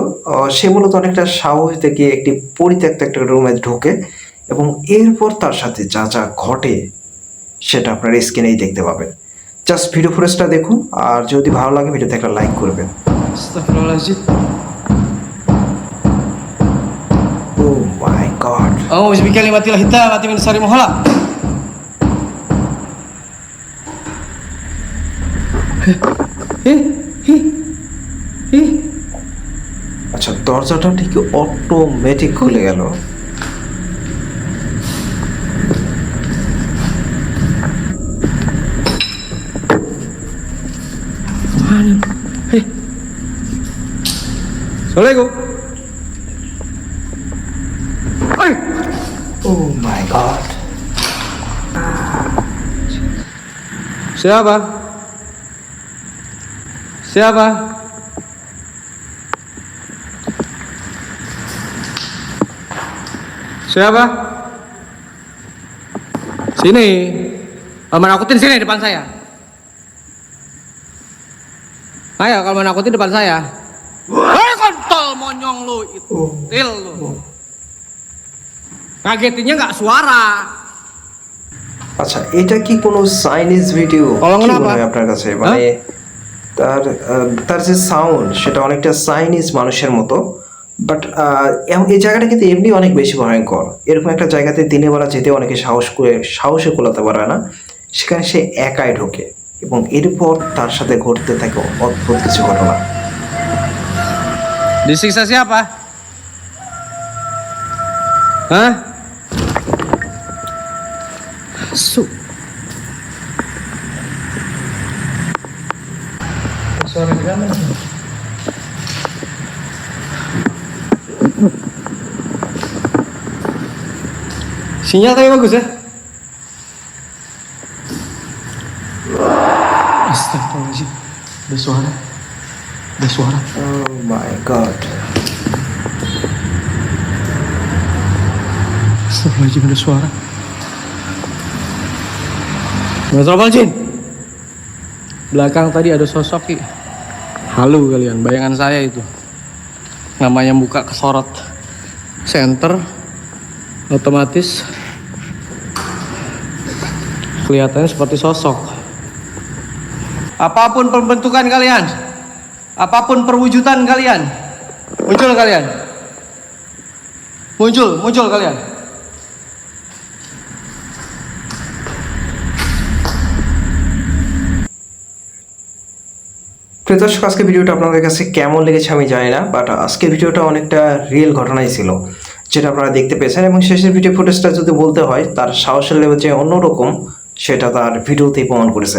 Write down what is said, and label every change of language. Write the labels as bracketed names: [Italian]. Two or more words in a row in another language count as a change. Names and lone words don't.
[Bangla] সে মূলত অনেকটা সাহস দেখিয়ে একটি পরিত্যক্ত একটা রুমে ঢোকে, এবং এরপর তার সাথে যা যা ঘটে সেটা আপনারা স্ক্রিনেই দেখতে পাবেন। [English] just video footage [Bangla] দেখুন, আর যদি ভালো লাগে ভিডিওতে একটা লাইক করবেন। [Indonesian] Astagfirullahaladzim. [English] Oh my god! [Arabic] أعوذ بكلمات التامات من شر ما خلق. [Bangla] আচ্ছা, দরজাটা ঠিক অটোমেটিক খুলে গেল। [Indonesian] Assalamualaikum. Oi. [English] Oh my god! [Indonesian] Siapa? Siapa? Siapa? Sini. Menakutin sini depan saya. Ayo, kalau menakutin depan saya. Hei, kontol monyong lu itu. Til lu. Ngagetinnya nggak suara. [Bangla] আচ্ছা, এটা কি কোনো [English] Chinese video? [Indonesian] Tolong [Bangla] কি [Indonesian] kenapa? [Bangla] মনে হয় আপনার কাছে? মানে তার যে সাউন্ড সেটা অনেকটা চাইনিজ মানুষের মতো, বাট এই জায়গাটা কিন্তু এমনি অনেক বেশি ভয়ঙ্কর। এরকম একটা জায়গাতে দিনের বেলা যেতে অনেকে সাহসে কোলাতে পারে না, সেখানে সে একাই ঢোকে এবং এরপর তার সাথে ঘটতে থাকে অদ্ভুত কিছু ঘটনা। [Indonesian] Disiksa siapa? Hah? Su. Suara di mana? Sinyal tapi bagus ya? Astagfirullahaladzim. Ada suara. Ada suara. [English] Oh my god. [Indonesian] Astagfirullahaladzim, ada suara. Astagfirullahaladzim. Belakang tadi ada sosok Ki. Halu kalian, bayangan saya itu. Namanya buka kesorot center, otomatis kelihatannya seperti sosok. Apapun pembentukan kalian, apapun perwujudan kalian, muncul kalian. Muncul kalian. [Bangla] প্রিয় দর্শক, আজকে ভিডিওটা আপনাদের কাছে কেমন লেগেছে আমি জানি না, বাট আজকে ভিডিওটা অনেকটা রিয়েল ঘটনাই ছিল যেটা আপনারা দেখতে পেয়েছেন। এবং শেষের [English] video footage [Bangla] যদি বলতে হয়, তার সাহসের লেভেল যে অন্যরকম সেটা তার ভিডিওতেই প্রমাণ করেছে।